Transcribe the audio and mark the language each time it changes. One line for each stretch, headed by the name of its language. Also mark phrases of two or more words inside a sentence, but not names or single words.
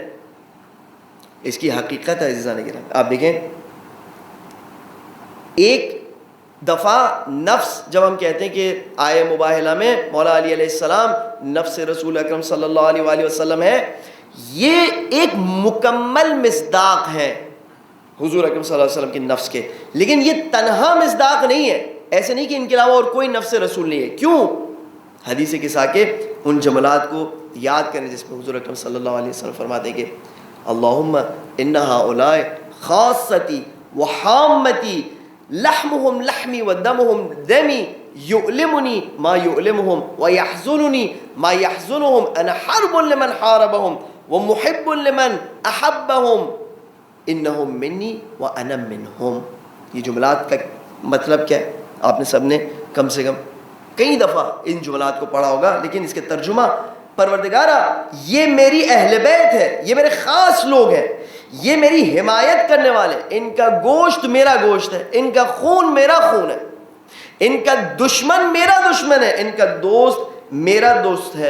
Urdu: اس کی حقیقت ہے عزیزان گرامی. آپ دیکھیں ایک دفعہ نفس، جب ہم کہتے ہیں کہ آئے مباہلہ میں مولا علی
Arabic: علیہ السلام
Urdu: نفس رسول اکرم
Arabic: صلی اللہ علیہ وآلہ وسلم
Urdu: ہے، یہ ایک مکمل مصداق ہے حضور اکرم
Arabic: صلی اللہ علیہ وسلم
Urdu: کے نفس کے. لیکن یہ تنہا مصداق نہیں ہے، ایسے نہیں کہ ان کے علاوہ اور کوئی نفس رسول نہیں ہے. کیوں؟ حدیث کے ساکے ان جملات کو یاد کریں جس میں حضور اکرم
Arabic: صلی اللہ علیہ وسلم
Urdu: فرماتے ہیں کہ
Arabic: اللہم ان ہؤلاء خاصتی وحامتی لحمهم لحمی ودمهم دمی یؤلمنی ما یؤلمهم ویحزننی ما یحزنهم انا حرب لمن حاربهم ومحب لمن احبهم انہم منی وانا منہم.
Urdu: یہ جملات کا مطلب کیا ہے؟ آپ نے سب نے کم سے کم کئی دفعہ ان جملات کو پڑھا ہوگا، لیکن اس کے ترجمہ پروردگارہ یہ میری اہل بیت ہے، یہ میرے خاص لوگ ہیں، یہ میری حمایت کرنے والے، ان کا گوشت میرا گوشت ہے، ان کا خون میرا خون ہے، ان کا دشمن میرا دشمن ہے، ان کا دوست میرا دوست ہے.